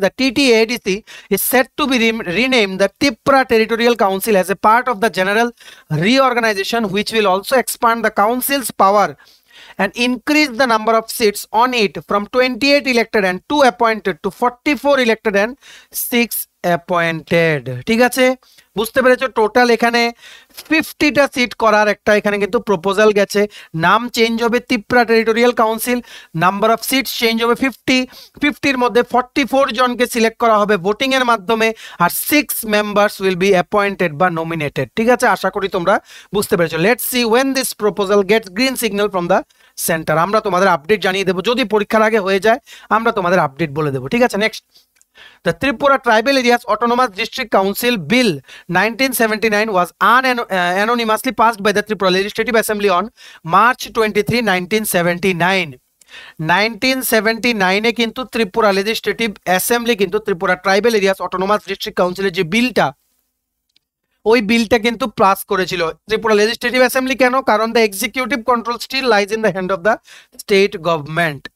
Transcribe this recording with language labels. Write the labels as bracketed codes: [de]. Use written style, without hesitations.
[en] The TTADC is set to be renamed the Tripura Territorial Council as a part of the general reorganization, which will also expand the council's power and increase the number of seats on it from 28 elected and 2 appointed to 44 elected and 6 appointed। [bn] ঠিক আছে, বুঝতে পেরেছো? Total এখানে 50টা seat করার একটা এখানে কিন্তু proposal গেছে। নাম চেঞ্জ হবে Tripura territorial council, number of seats change হবে 50-50-র মধ্যে 44 জনকে সিলেক্ট করা হবে ভোটিং এর মাধ্যমে, আর 6 [en] members will be appointed [bn] বা নমিনেটেড। ঠিক আছে, আশা করি তোমরা বুঝতে পেরেছো। [en] Let's see when this proposal gets green signal from the centre. [bn] আমরা তোমাদের আপডেট জানিয়ে দেবো, যদি পরীক্ষার আগে হয়ে যায় আমরা তোমাদের আপডেট বলে দেবো। ঠিক আছে, [en] Next, The Tripura Tribal Areas Autonomous District Council Bill 1979 was unanimously passed by the Tripura Legislative Assembly on March 23, 1979. [bn] 1979 কিন্তু ত্রিপুরা লেজিসলেটিভ অ্যাসেম্বলি কিন্তু Tripura tribal areas autonomous district কাউন্সিলের যে বিলটা, ওই বিলটা কিন্তু পাস করেছিল ত্রিপুরা লেজিসলেটিভ অ্যাসেম্বলি। কেন? কারণ [en] The executive control still lies in the hand of the state government.